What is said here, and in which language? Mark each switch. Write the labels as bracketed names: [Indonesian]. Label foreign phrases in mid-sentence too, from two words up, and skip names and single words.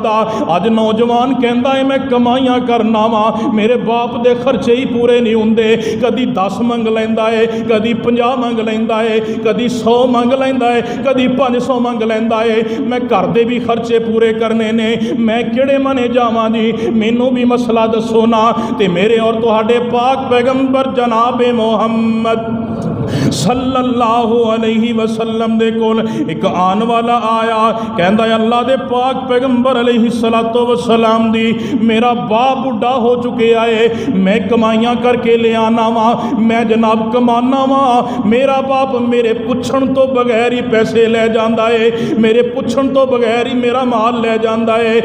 [Punjabi] اج نوجوان کہندا ہے میں کمائیاں کرنا واں، میرے باپ دے خرچے ہی پورے نہیں ہوندے، کدی 10 منگ لیندا ہے، کدی 50 منگ لیندا ہے، کدی 100 منگ لیندا ہے، کدی 500 منگ لیندا ہے، میں گھر دے بھی خرچے پورے کرنے نے، میں کیہڑے پاسے جاواں جی، مینوں بھی مسئلہ دسو نا. تے میرے اور تہاڈے پاک پیغمبر جنابِ محمد [Arabic] صلى الله عليه وسلم [Punjabi] دے کول اک آن والا آیا، کہندا اللہ دے پاک پیغمبر [Arabic] عليه الصلاة والسلام [Punjabi] دی میرا باپ بڈھا ہو چکیا اے، میں کمائیاں کرکے لے آنا واں، میں جناب کمانا واں، میرا باپ میرے پچھن توں بغیر ہی پیسے لے جاندا ہے، میرے پچھن توں بغیر ہی میرا مال لے جاندا ہے, मेरे पुछण तो बगैर ही मेरा माल ले जाता है।